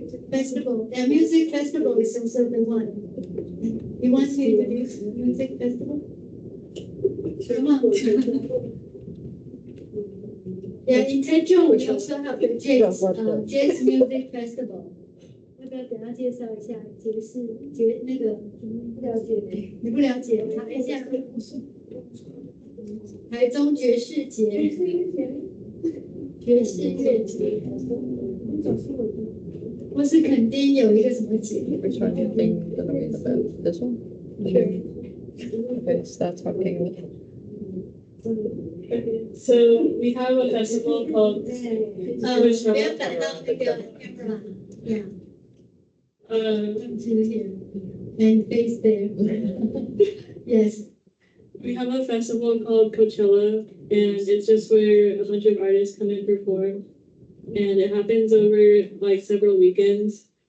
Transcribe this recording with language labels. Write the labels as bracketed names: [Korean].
[English] Festival, the music festival is also the one. You want to introduce music festival? Come on. Yeah, in Taichung we also have the jazz music festival. [Chinese] 要不要等下介绍一下节那个不了解的？你不了解，查一下。台中爵士节，爵士乐节，或是垦丁有一个什么节？ [English] Which one do you think you're gonna read about? This one? Sure. Okay, start talking. So we have a festival called [Chinese] 不要打到那个 camera. [English] Yeah. Come to here and face there. Yes. We have a festival called Coachella, and it's just where a bunch of artists come and perform, and it happens over like several weekends.